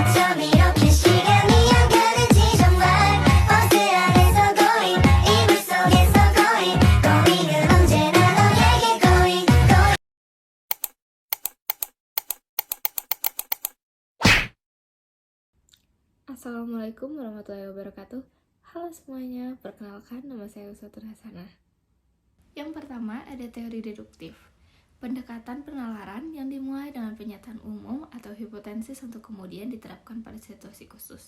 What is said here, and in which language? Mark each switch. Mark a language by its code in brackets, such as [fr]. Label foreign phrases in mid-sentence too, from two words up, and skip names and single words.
[ko] 이렇게 시간이 안 가는지 정말 버스 안에서 [en] going 이불 [ko] 속에서 going 은 언제나 너에게 going [ar] السلام عليكم ورحمة الله وبركاته. [id] Halo semuanya, perkenalkan nama saya Uswatul Hasanah. Yang pertama ada teori deduktif, pendekatan penalaran yang dimulai dengan pernyataan umum atau hipotesis untuk kemudian diterapkan pada situasi khusus.